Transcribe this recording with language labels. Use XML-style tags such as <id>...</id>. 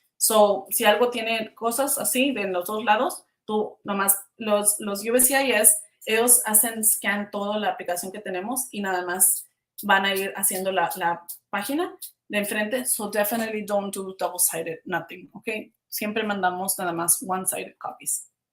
<es>So, si algo tiene cosas así de los dos lados, tú nomás, los USCIS, ellos hacen scan toda la aplicación que tenemos y nada más van a ir haciendo la página de enfrente.</es> <en>So definitely don't do double-sided, nothing, okay?</en> <es>Siempre mandamos nada más</es> <en>one-sided copies.</en>